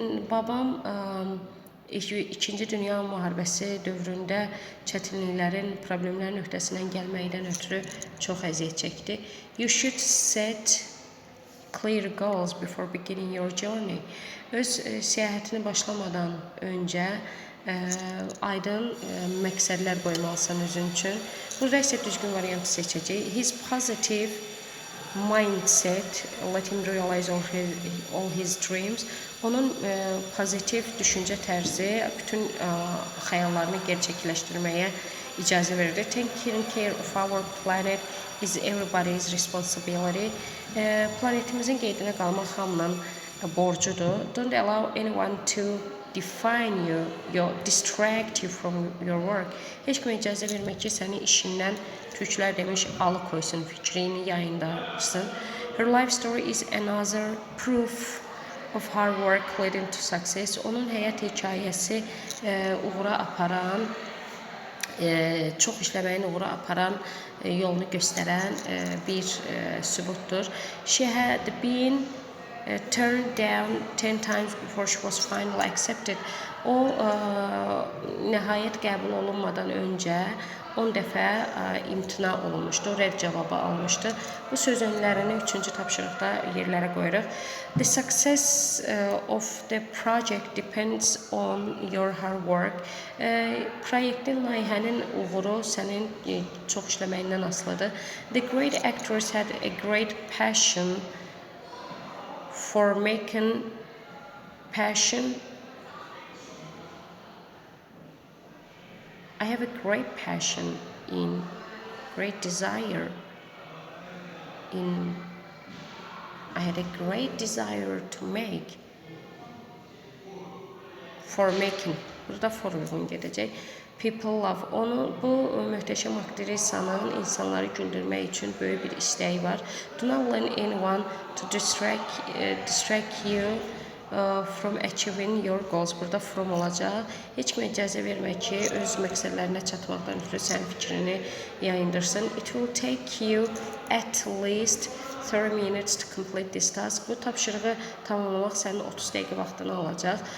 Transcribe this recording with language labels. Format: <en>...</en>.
<az>Babam İkinci Dünya Müharibəsi dövründə çətinliklərin, problemlərin öhdəsindən gəlməkdən ötürü çox əziyyət çəkdi.</az> <en>You should set clear goals before beginning your journey.</en> <az>Öz səyahətini başlamadan öncə aydın məqsədlər qoymalısan özün üçün. Burada isə düzgün variantı seçəcək.</az> <en>His positive mindset let him realize all his dreams.</en> <az>Onun pozitiv düşüncə tərzi bütün xəyallarını gerçəkləşdirməyə icazə verir.</az> <en>Taking care of our planet is everybody's responsibility.</en> <az>Planetimizin qeydinə qalmaq hamının borcudur.</az> <en>Don't allow anyone to define you, distract you from your work.</en> <az>Heç kimə icazə vermək ki, səni işindən türklər demiş alıkoysun, fikrini yayındarsın.</az> <en>Her life story is another proof of hard work leading to success.</en> <az>Onun həyat hekayəsi uğura aparan, çox işləməyin uğura aparan yolunu göstərən bir sübutdur.</az> <en>She had been turned down 10 times before she was finally accepted.</en> <az>O nəhayət qəbul olunmadan öncə 10 dəfə imtina olunmuşdu, rədd cavabı almışdı. Bu söz önlərini 3-cü tapşırıqda yerlərə qoyuruq.</az> <en>The success of the project depends on your hard work.</en> <az>Proyektin, layihənin uğuru sənin çox işləməyindən asılıdır.</az> <en>The great actors had a great passion for making I have a great passion in great desire in I had a great desire to make for making.</en> <az>Burada for uyğun gedəcək.</az> <en>People love.</en> <az>Bu möhtəşəm aktrisanın insanları güldürmək üçün böyük bir istəyi var.</az> <en>Do not let anyone to distract you from achieving your goals.</en> <az>Burada from olacaq. Heç kimə icazə vermək ki, öz məqsədlərinə çatmaqdan ötürü sənin fikrini yayındırsın.</az> <en>It will take you at least 30 minutes to complete this task.</en> <az>Bu tapşırığı tamamlamaq sənin 30 dəqiqə vaxtını alacaq.</az>